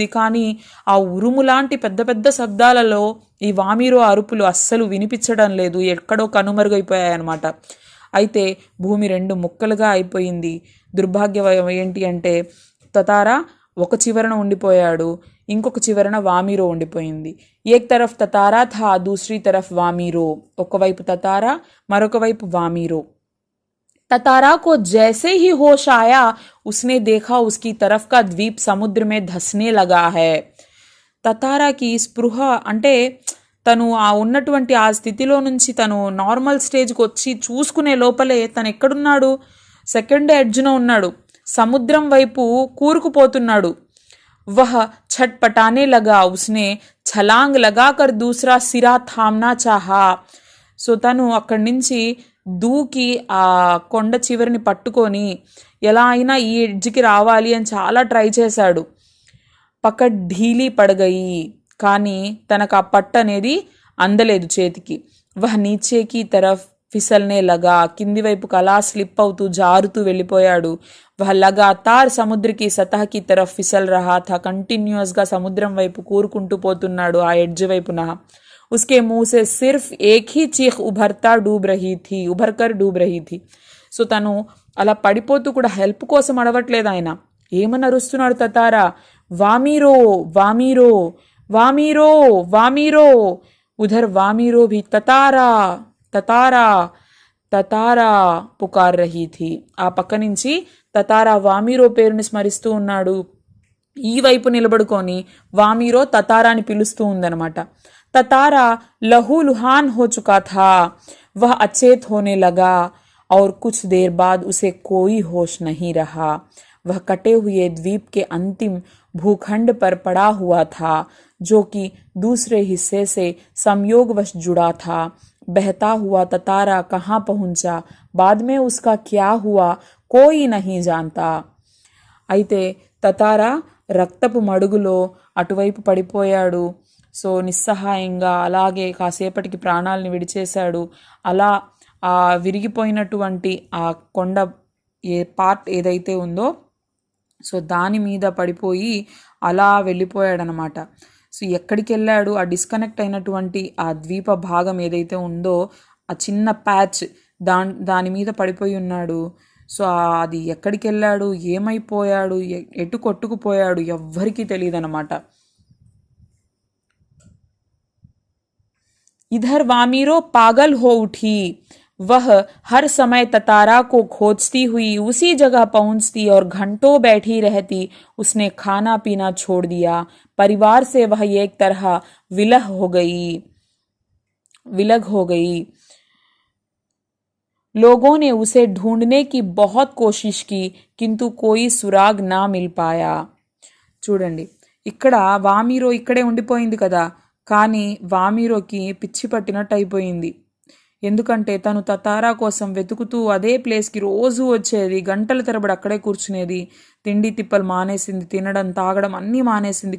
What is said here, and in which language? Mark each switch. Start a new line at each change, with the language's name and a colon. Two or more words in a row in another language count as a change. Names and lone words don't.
Telugu: కానీ ఆ ఉరుము లాంటి పెద్ద పెద్ద శబ్దాలలో ఈ వామీరు అరుపులు అస్సలు వినిపించడం లేదు, ఎక్కడో కనుమరుగైపోయాయన్నమాట. అయితే భూమి 2 ముక్కలుగా అయిపోయింది. దుర్భాగ్యం ఏంటి అంటే తతారా ఒక చివరన ఉండిపోయాడు, ఇంకొక చివరన వామీరో ఉండిపోయింది.
Hindi: एक तरफ़ ततारा था, दूसरी तरफ़ वामीरो.
Telugu: ఒకవైపు తతారా, మరొక వైపు వామీరో.
Hindi: ततारा को जैसे ही होश आया उसने देखा उसकी तरफ का द्वीप समुद्र में धसने लगा है.
Telugu: తతారాకి స్పృహ అంటే తను ఆ ఉన్నటువంటి ఆ స్థితిలో నుంచి తను
English: normal stage కి
Telugu: వచ్చి చూసుకునే లోపలే తను ఎక్కడున్నాడు,
English: second edge న
Telugu: ఉన్నాడు, సముద్రం వైపు కూరుకుపోతున్నాడు.
Hindi: वह छटपटाने लगा, उसने छलांग लगाकर दूसरा सिरा थामना चाहा.
Telugu: సో తను అక్కడి నుంచి దూకి ఆ కొండ చివరిని పట్టుకొని ఎలా అయినా ఈ ఎడ్జ్కి రావాలి అని చాలా ట్రై చేశాడు. పక్క
Hindi: ढीली पड़ गई,
Telugu: కానీ తనకు ఆ పట్టు అనేది అందలేదు చేతికి.
Hindi: वह नीचे की तरफ़ फिसलने लगा,
Telugu: కింది వైపుకు అలా స్లిప్ అవుతూ జారుతూ వెళ్ళిపోయాడు.
Hindi: वह लगातार समुद्र की सतह की तरफ़ फिसल रहा था,
Telugu: కంటిన్యూస్గా సముద్రం వైపు కూరుకుంటూ పోతున్నాడు ఆ ఎడ్జ్ వైపున.
Hindi: उसके मुंह से सिर्फ एक ही चीख उभरकर डूब रही थी.
Telugu: సో తను అలా పడిపోతూ కూడా హెల్ప్ కోసం అడవట్లేదు ఆయన. ఏమని అరుస్తున్నాడు తతారా, వామీరో వామీరో వామీరో వామీరో.
Hindi: उधर वामीरो भी ततारा ततारा ततारा पुकार रही थी.
Telugu: ఆ పక్క నుంచి తతారా వామీరో పేరుని స్మరిస్తూ ఉన్నాడు. ఈ వైపు నిలబడుకొని వామీరో తతారాని పిలుస్తూ ఉందన్నమాట.
Hindi: ततारा लहूलुहान हो चुका था, वह अचेत होने लगा और कुछ देर बाद उसे कोई होश नहीं रहा. वह कटे हुए द्वीप के अंतिम भूखंड पर पड़ा हुआ था, जो कि दूसरे हिस्से से संयोगवश जुड़ा था. बहता हुआ ततारा कहाँ पहुंचा, बाद में उसका क्या हुआ, कोई नहीं जानता.
Telugu: అయితే తతారా రక్తపు మడుగులో అటువైపు పడిపోయాడు. సో నిస్సహాయంగా అలాగే కాసేపటికి ప్రాణాలని విడిచేశాడు. అలా ఆ విరిగిపోయినటువంటి ఆ కొండ పార్ట్ ఏదైతే ఉందో సో దాని మీద పడిపోయి అలా వెళ్ళిపోయాడనమాట. సో ఎక్కడికి వెళ్ళాడు, ఆ డిస్కనెక్ట్ అయినటువంటి ఆ ద్వీప భాగం ఏదైతే ఉందో ఆ చిన్న ప్యాచ్ దాని మీద పడిపోయి ఉన్నాడు. సో అది ఎక్కడికి వెళ్ళాడు, ఏమైపోయాడు, ఎటు కొట్టుకుపోయాడు ఎవ్వరికీ తెలియదు అనమాట.
Hindi: इधर वामीरो पागल हो उठी. वह हर समय ततारा को खोजती हुई उसी जगह पहुंचती और घंटों बैठी रहती. उसने खाना पीना छोड़ दिया. परिवार से वह एक तरह विलग हो गई. लोगों ने उसे ढूंढने की बहुत कोशिश की, किंतु कोई सुराग ना मिल पाया.
Telugu: చూడండి, ఇక్కడ వామీరో ఇక్కడే ఉండిపోయింది కదా, కానీ వామీరోకి పిచ్చి పట్టినట్టు అయిపోయింది. ఎందుకంటే తను తతారా కోసం వెతుకుతూ అదే ప్లేస్కి రోజు వచ్చేది, గంటల తరబడి అక్కడే కూర్చునేది. తిండి తిప్పలు మానేసింది, తినడం తాగడం అన్నీ మానేసింది.